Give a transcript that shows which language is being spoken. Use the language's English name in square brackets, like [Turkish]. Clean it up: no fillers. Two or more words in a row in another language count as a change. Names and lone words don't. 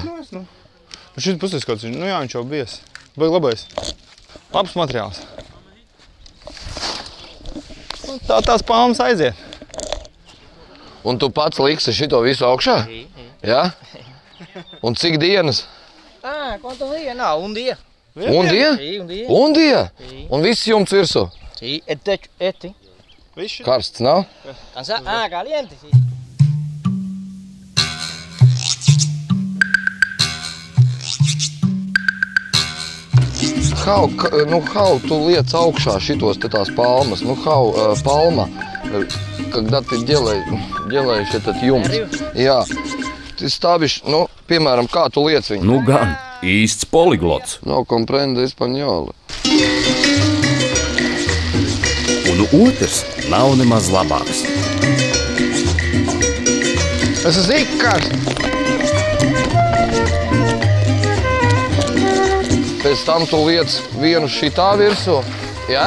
[Latvian] Šis puses kāds, viņš jau bies. Baigi labais. Labs materiāls. Tās palmas aiziet. Un tu pats liksi šito visu augšā? Jā? Un cik dienas? [Spanish] ¿Cuántos días? No, un día. Un dia? Un dia? [Latvian] Un viss jumts virsū? [Spanish] Sí, este. [Latvian] Karsts nav? [Spanish] Caliente, sí. Hau, [Latvian] tu liec augšā šitos te tās palmas. Palma, [Russian] когда ты делаешь этот юмц. Jā, ты ставишь, [Latvian] piemēram, kā tu liec viņu? Nu gan, īsts poliglots. [Spanish] No comprende española. [Latvian] Un otrs nav nemaz labāks. Tas ir Ikars. Pēc tam tu liec vienu šitā virsū, ja?